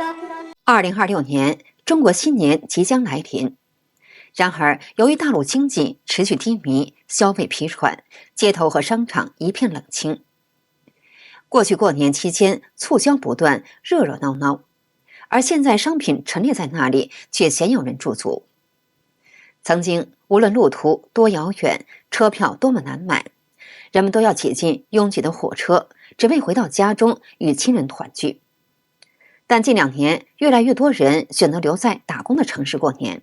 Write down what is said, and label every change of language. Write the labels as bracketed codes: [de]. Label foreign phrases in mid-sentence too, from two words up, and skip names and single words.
[zh] 2026 年，中国新年即将来临。然而，由于大陆经濟持续低迷，消费疲软，街头和商场一片冷清。过去过年期間，促销不断，热热闹闹，而现在商品陈列在那里，卻鮮有人駐足。曾經，無論路途多遙遠，車票多麼難買，人們都要擠進擁擠的火車，只為回到家中與親人團聚。但近2年，越來越多人選擇留在打工的城市過年。